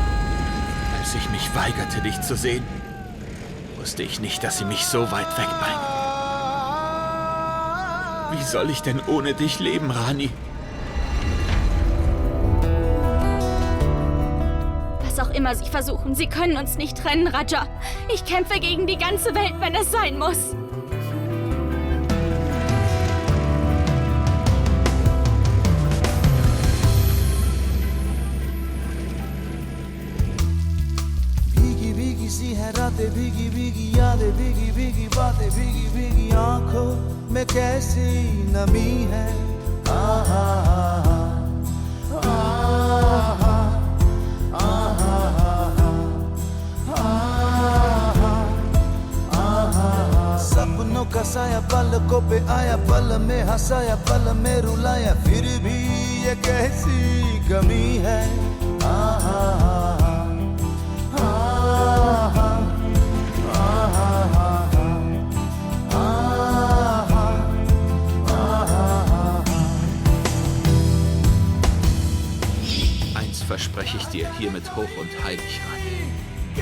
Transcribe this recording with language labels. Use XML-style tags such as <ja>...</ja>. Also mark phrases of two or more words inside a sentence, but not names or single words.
<de>Als ich mich weigerte, dich zu sehen, wusste ich nicht, dass sie mich so weit wegbringen. Wie soll ich denn ohne dich leben, Rani? Was auch immer Sie versuchen, Sie können uns nicht trennen, Raja. Ich kämpfe gegen die ganze Welt, wenn es sein muss.</de> <hi>भीगी भीगी सी है रातें, भीगी भीगी यादें, भीगी भीगी बातें, भीगी भीगी आंखों में कैसी नमी है। आहा आहा आहा आहा। सपनों का साया पलकों पे आया, पल में हंसाया, पल में रुलाया, फिर भी ये कैसी कमी है। आहा</hi> <de>Eins verspreche ich dir hiermit hoch und heilig, Rani.</de>